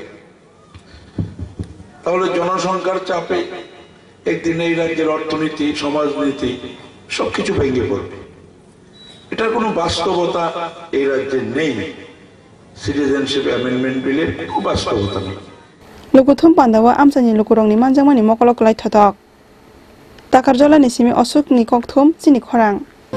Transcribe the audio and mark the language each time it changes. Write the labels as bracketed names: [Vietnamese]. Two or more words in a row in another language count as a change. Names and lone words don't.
[Bangla] তাহলে জনসংখ্যার চাপে একদিন এই রাজ্যের অর্থনীতি, সমাজনীতি সবকিছু ভেঙে পড়বে। এটার কোনো বাস্তবতা এই রাজ্যে নেই। [English] citizenship amendment bill [Bangla] খুব বাস্তবতা নেই। [Kok Borok] Lukuthum pandawa amsani lukurongni manjangmani mokolok lai thotok. Takarjola ni simi osuk ni kokthum chini khorang.